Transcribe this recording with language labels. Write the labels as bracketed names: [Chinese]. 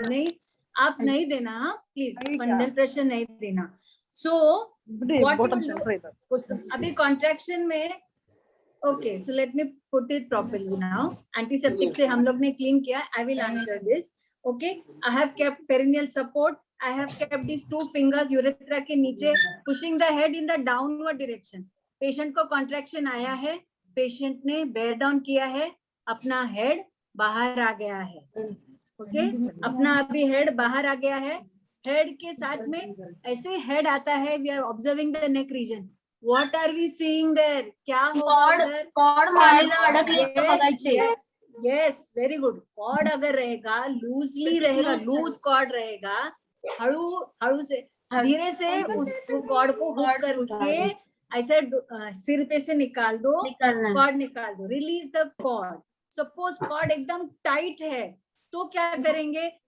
[Hindi] नहीं, आप नहीं देना प्लीज, फंडल प्रेशर नहीं देना. [English] so [Hindi] अभी [English] Contraction में okay, so let me put it properly now. [Hindi] Antiseptic से हम लोग ने क्लीन किया. [English] I will answer this. Okay, I have kept perineal support. I have kept these 2 fingers urethra [Hindi] के नीचे, [English] pushing the head in the downward direction. [Hindi] Patient को contraction आया है, patient ने bear down किया है, अपना head बाहर आ गया है. ओके, अपना अभी head बाहर आ गया है. Head के साथ में ऐसे head आता है. [English] We are observing the neck region. What are we seeing there? [Hindi] क्या होगा उधर? [Marathi] कॉर्ड मानेला अडकले तो बघायचे. [English] Yes, very good. [Hindi] कॉर्ड अगर रहेगा, लूजली रहेगा, लूज कॉर्ड रहेगा, हड़ू से धीरे से उस कॉर्ड को हुक करके ऐसे सिर पे से निकाल दो, कॉर्ड निकाल दो. [English] Release the cord. [Hindi] Suppose cord एकदम टाइट है तो क्या करेंगे?